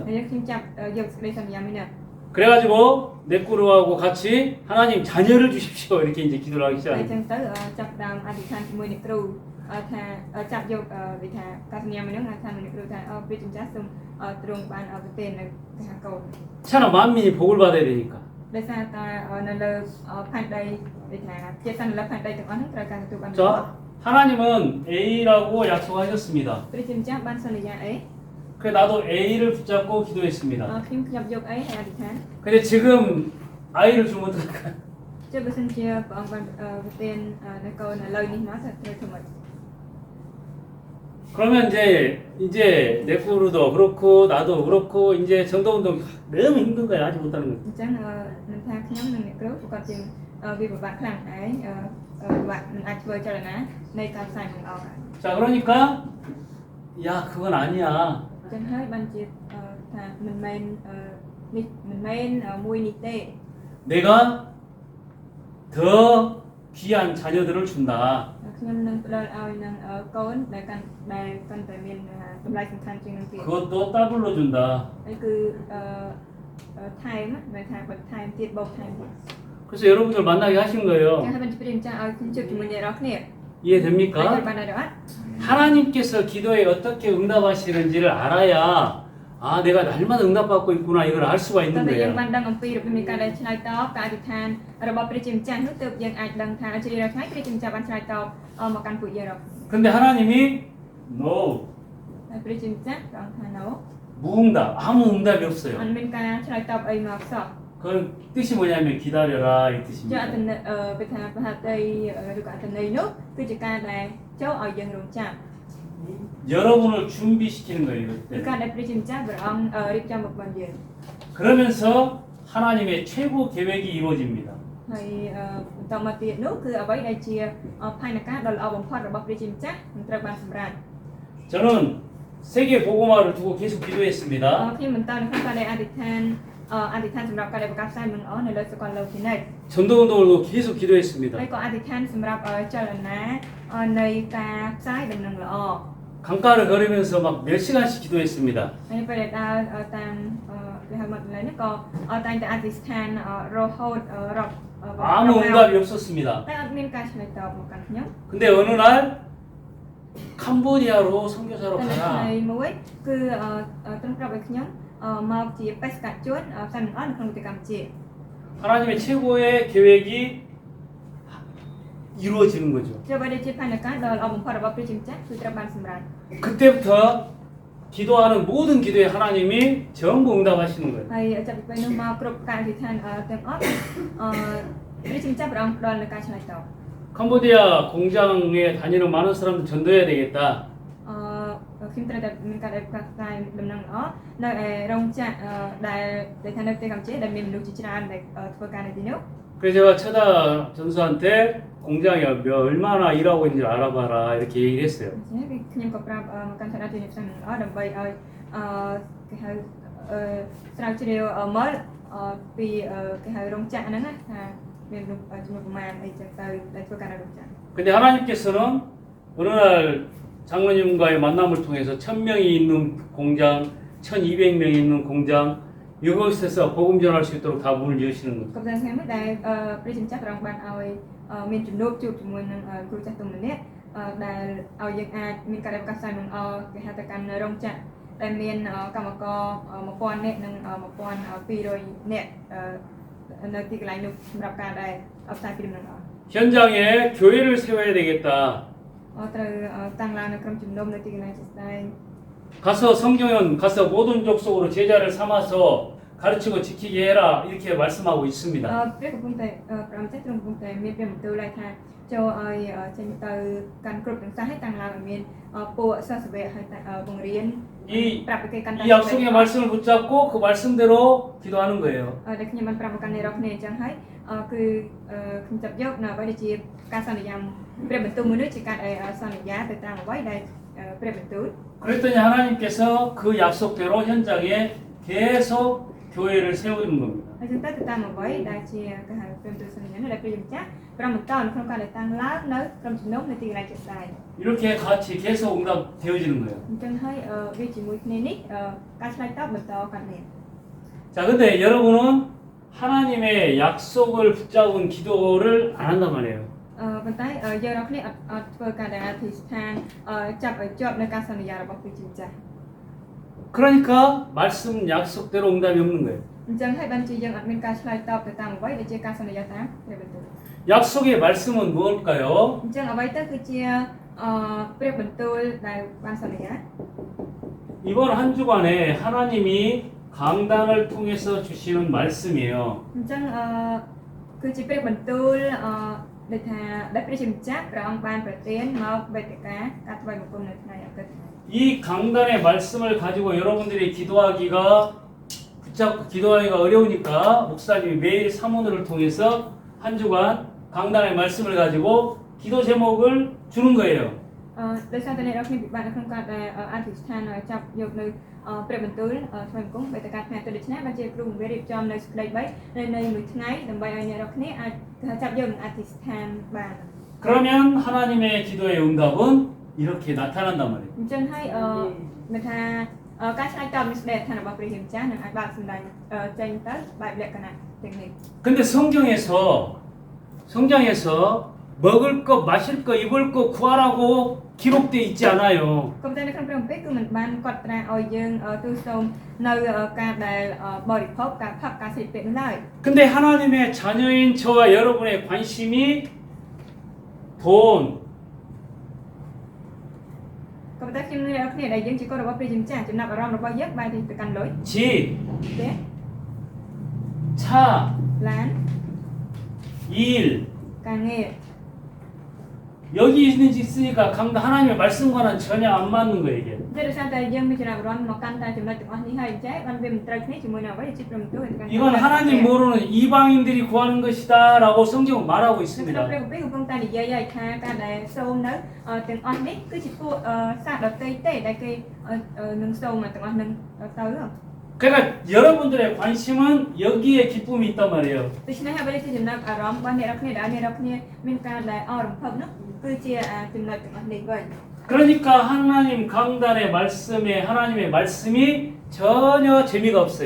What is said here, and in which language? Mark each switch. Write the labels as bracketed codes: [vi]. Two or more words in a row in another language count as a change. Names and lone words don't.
[km] ហើយខ្ញុំចាប់យកសេចក្តីសន្យាមួយនេះ [ko] 그래가지고 내 꾸루하고 같이 하나님 자녀를 주십시오 이렇게 이제 기도를 하기 [km] ហើយ [ko] 시작합니다. [km] អញ្ចឹងទៅចាប់ដើមអធិដ្ឋានជាមួយនឹងគ្រូថាចាប់យកដូចថាការសន្យាមួយនោះអធិដ្ឋានមួយនឹងគ្រូថាព្រះជាម្ចាស់សូមទ្រង់បានប្រទាននៅគេហៅកូន [ko] 천하 만민이 복을 받아야 되니까. [km] ដោយសារតែនៅលើផែនដីដូចថាជាសាសន៍លើផែនដីទាំងអស់នោះត្រូវការទទួលបាន [ko] 자, 하나님은 A라고 약속하셨습니다. [km] ព្រះជាម្ចាស់បានសន្យាអី [ko] 그래 나도 A를 붙잡고 기도했습니다. [km] ខ្ញុំខ្ញុំយកអីហើយអធិដ្ឋាន [ko] 근데 지금 I를 주면 어떡할까요? [km] ចុះបើសិនជាព្រះអង្គបានប្រទាននៅកូនឥឡូវនេះមកទៅធ្វើម៉េច [ko] 그러면 이제 내 꾸루도 그렇고 나도 그렇고 이제 정도운동 너무 힘든 거야 하지 못하는 거야. [km] អញ្ចឹងនឹងថាខ្ញុំនិងអ្នកគ្រូប្រកាសជាវាពិបាកខ្លាំងឯងពិបាកមិនអាចធ្វើចលនានៃការផ្សាយមិនអស់ហើយ [ko] 자 그러니까 야 그건 아니야. [km] អញ្ចឹងហើយបានជាថាមិនមែននេះមិនមែនមួយនេះទេ [ko] 내가 더 귀한 자녀들을 준다. [km] ខ្ញុំនឹងផ្ដល់ឲ្យនឹងកូនដែលកាន់តែមានតម្លៃសំខាន់ជាងនឹងទៀត [ko] 그것도 더블로 준다. [km] ហើយគឺថែមមិនថាបន្ថែមទៀតបូកថែមទៀត [ko] 그래서 여러분들 만나게 하신 [km] អញ្ចឹង [ko] 거예요. [km] ហើយបានជាព្រះម្ចាស់ឲ្យខ្ញុំជួបជាមួយអ្នករាល់គ្នា [ko] 이해됩니까? [km] ហើយបានដែរអត់ [ko] 하나님께서 기도에 어떻게 응답하시는지를 알아야 아 내가 날마다 응답받고 있구나 이걸 알 수가 [km] តើ [ko] 있는 [km] តែយើង [ko] 거예요. [km] បានដឹងអំពីរបៀបនៃការដែលឆ្លើយតបការអធិដ្ឋានរបស់ព្រះជាម្ចាស់នោះទើបយើងអាចដឹងថាជារៀងរាល់ថ្ងៃព្រះជាម្ចាស់បានឆ្លើយតបមកកាន់ពួកយើងរាល់ [ko] 근데 하나님이 no [km] ហើយព្រះជាម្ចាស់ព្រះអង្គថា no [ko] 무응답 아무 응답이 없어요. [km] អត់មានការឆ្លើយតបអីមកសោះ [ko] 그 뜻이 뭐냐면 기다려라 이 [km] ចុះ [ko] 뜻입니다. [km] អត្ថន័យពេលថាប្រហតីឬក៏អត្ថន័យនោះគឺជាការដែលចូលឲ្យយើងរងចាំ [ko] 여러분을 준비시키는 거예요 [km] គឺ [ko] 이럴 [km] ការ [ko] 때. [km] ដែលព្រះជាម្ចាស់ព្រះអង្គរៀបចំមកបានយើង [ko] 그러면서 하나님의 최고 계획이 이루어집니다. [km] ហើយបន្តមកទៀតនោះគឺអ្វីដែលជាផែនការដ៏ល្អបំផុតរបស់ព្រះជាម្ចាស់នឹងត្រូវបានសម្រេច [ko] 저는 세계 복음화를 두고 계속 기도했습니다. [km] ខ្ញុំបន្តនៅក្នុងការដែលអធិដ្ឋានសម្រាប់ការដែលប្រកាសផ្សាយនឹងល្អនៅលើសកលលោកជានិច្ច [ko] 전도운동을 계속 기도했습니다. [km] ហើយក៏អធិដ្ឋានសម្រាប់ចលនានៃការផ្សាយដំណឹងល្អ [ko] 강가를 걸으면서 막 몇 시간씩 기도했습니다. [km] ហើយពេលដែលដើរតាមគេហៅមកឡើយនេះក៏តែងតែអធិដ្ឋានរហូតរាប់ [ko] 아무 응답이 없었습니다. [km] តែអត់មានការឆ្លើយតបមកកាន់ខ្ញុំ [ko] 근데 어느 날 캄보디아로 선교사로 [km] តែនៅ [ko] 가라. [km] ថ្ងៃមួយគឺត្រង់ប្រាប់ឲ្យខ្ញុំមកជាបេសកជនផ្សាយមិនអស់នៅក្នុងប្រទេសកម្ពុជា [ko] 하나님의 최고의 계획이 이루어지는 거죠. [km] ជាអ្វីដែលជាផែនការដ៏ល្អបំផុតរបស់ព្រះជាម្ចាស់គឺត្រូវបានសម្រេច [ko] 그때부터 기도하는 모든 기도에 하나님이 전부 응답하시는 거예요. [km] ហើយចាប់ពីពេលនោះមកគ្រប់ការអធិដ្ឋានទាំងអស់ព្រះជាម្ចាស់ព្រះអង្គផ្ដល់នូវការឆ្លើយតប [ko] 캄보디아 공장에 다니는 많은 사람들 전도해야 되겠다. [km] ខ្ញុំត្រូវតែមានការដែលប្រកាសផ្សាយដំណឹងល្អនៅឯរោងចក្រដែលថានៅប្រទេសកម្ពុជាដែលមានមនុស្សជាច្រើនដែលធ្វើការនៅទីនោះ [ko] 그래서 제가 처다 전수한테 공장에 얼마나 일하고 있는지 알아봐라 이렇게 얘기를 했어요. [km] ខ្ញុំក៏ប្រាប់មកកាន់ឋានៈជាផ្សាយល្អដើម្បីឲ្យគេហៅស្រាវជ្រាវមើលពីគេហៅរោងចក្រហ្នឹងថាមានចំនួនប្រមាណអីចឹងទៅដែលធ្វើការនៅរោងចក្រ [ko] 근데 하나님께서는 어느 날 장로님과의 만남을 통해서 1000명이 있는 공장, 1200명이 있는 공장 이곳에서 복음 전할 수 있도록 다 문을 여시는 거죠. [km] ក៏តែថ្ងៃមួយដែលព្រះជាម្ចាស់ព្រះអង្គបានឲ្យមានជំនួបជួបជាមួយនឹងគ្រូចាស់ទុំម្នាក់ដែលឲ្យយើងអាចមានការរៀបការផ្សាយមិនអគេហៅទៅកាន់រោងចក្រដែលមានកម្មករ1000នាក់និង1200នាក់នៅទីកន្លែងនោះសម្រាប់ការដែលផ្សាយពីដំណឹងល្អ [ko] 현장에 교회를 세워야 되겠다. [km] ត្រូវតាំងឡើងនៅក្រុមជំនុំនៅទីកន្លែងជាក់ស្ដែង [ko] 가서 성경은 가서 모든 족속으로 제자를 삼아서 가르치고 지키게 해라 이렇게 말씀하고 있습니다. [km] ព្រះកំពុងតែព្រះម្ចាស់ទ្រង់កំពុងតែមានព្រះបន្ទូលឲ្យថាចូលឲ្យចេញទៅកាន់គ្រប់ទាំងសាសឲ្យតាំងឡើងឲ្យមានពួកសាសវៈឲ្យបង្រៀន ប្រាប់គេកាន់តែ [ko] 이 약속의 말씀을 붙잡고 그 말씀대로 기도하는 거예요. [km] ដែលខ្ញុំបានប្រាប់មកកាន់អ្នករាល់គ្នាអញ្ចឹងហើយគឺខ្ញុំចាប់យកនៅអ្វីដែលជាការសន្យាព្រះបន្ទូលមួយនេះជាការសន្យាទៅតាមអ្វីដែលព្រះបន្ទូល [ko] 그랬더니 하나님께서 그 약속대로 현장에 계속 교회를 세우는 겁니다. [km] ហើយចឹងទៅតាមអ្វីដែលជាគេហៅព្រះបន្ទូលសន្យានោះដែលព្រះម្ចាស់ព្រះបន្តនៅក្នុងការដែលតាំងឡើងនៅក្រុមជំនុំនៅទីកន្លែងជាក់ស្ដែង [ko] 이렇게 같이 계속 응답되어지는 거예요. [km] អញ្ចឹងហើយវាជាមួយគ្នានេះការឆ្លើយតបបន្តកាន់នេះ [ko] 자, 근데 여러분은 하나님의 약속을 붙잡은 기도를 안 한단 말이에요. [km] ប៉ុន្តែយើងរាល់គ្នាអត់ធ្វើការដែលអធិស្ឋានចាប់ឲ្យជាប់នៅការសន្យារបស់ព្រះជាម្ចាស់ [ko] 그러니까 말씀 약속대로 응답이 없는 거예요. [km] អញ្ចឹងហើយបានជាយើងអត់មានការឆ្លើយតបទៅតាមអ្វីដែលជាការសន្យាតាមព្រះបន្ទូល [ko] 약속의 말씀은 무엇일까요? [km] អញ្ចឹងអ្វីទៅគឺជាព្រះបន្ទូលដែលបានសន្យា [ko] 이번 한 주간에 하나님이 강단을 통해서 주시는 말씀이에요. [km] អញ្ចឹងគឺជាព្រះបន្ទូលដែលថាដែលព្រះជាម្ចាស់ព្រះអង្គបានប្រទានមកវេទិកាការថ្វាយបង្គំនៅថ្ងៃអាទិត្យ [ko] 이 강단의 말씀을 가지고 여러분들이 기도하기가 어려우니까 목사님이 매일 사모들을 통해서 한 주간 강단의 말씀을 가지고 기도 제목을 주는 거예요. [km] ដោយសារតែអ្នករាល់គ្នាពិបាកនៅក្នុងការដែលអធិស្ឋានចាប់យកនៅព្រះបន្ទូលថ្វាយបង្គំវេទិកាថ្ងៃអាទិត្យដូច្នេះបានជាគ្រូបង្រៀនរៀបចំនៅសេចក្តី3នៅមួយថ្ងៃដើម្បីឲ្យអ្នករាល់គ្នាអាចចាប់យកនឹងអធិស្ឋានបាន [ko] 그러면 하나님의 기도의 응답은 이렇게 나타난단 말이에요. [km] អញ្ចឹងហើយមានថាការឆ្លើយតបនេះស្ដីឋានរបស់ព្រះជាម្ចាស់នឹងអាចបានសម្ដែងចេញទៅបែបលក្ខណៈទាំងនេះ [ko] 근데 성경에서 먹을 것, 마실 것, 입을 것 구하라고 기록되어 있지 않아요. [km] ក៏តែនៅក្នុងព្រះគម្ពីរគឺមិនបានកត់ត្រាឲ្យយើងទូលសូមនៅការដែលបរិភោគការផឹកការស្លៀកពាក់នោះឡើយ [ko] 근데 하나님의 자녀인 저와 여러분의 관심이 돈, [km] ក៏តែខ្ញុំអ្នករាល់គ្នាដែលយើងជាកូនរបស់ព្រះជាម្ចាស់ចំណាប់អារម្មណ៍របស់យើងបែរទៅកាន់លុយ [ko] 집, [km] ផ្ទះ [ko] 차, [km] ឡាន [ko] 일 [km] ការងារ [ko] 여기 있으니까 하나님의 말씀과는 전혀 안 맞는 거예요 이게. [km] តែដោយសារតែយើងមានចំណាប់អារម្មណ៍មកកាន់តែចំណុចទាំងអស់នេះហើយអញ្ចឹងបានវាមិនត្រូវគ្នាជាមួយនឹងអ្វីដែលជាព្រះបន្ទូលទៅកាន់ [ko] 이건 하나님 모르는 이방인들이 구하는 것이다라고 성경은 말하고 [km] នៅក្នុង [ko] 있습니다. [km] ព្រះគម្ពីរកំពុងតែនិយាយឲ្យថាការដែលសូមនៅទាំងអស់នេះគឺជាពួកសាសដតីទេដែលគេនឹងសូមទាំងអស់នឹងទៅ [ko] 그러니까 여러분들의 관심은 여기에 기쁨이 있단 말이에요. [km] ដូច្នេះហើយបើជាចំណាប់អារម្មណ៍របស់អ្នករាល់គ្នាដែលអ្នករាល់គ្នាមានការដែលអរំភើបនោះគឺជាចំណុចទាំងអស់នេះវិញ [ko] 그러니까 하나님 강단의 말씀에 하나님의 말씀이 전혀 재미가 없어요.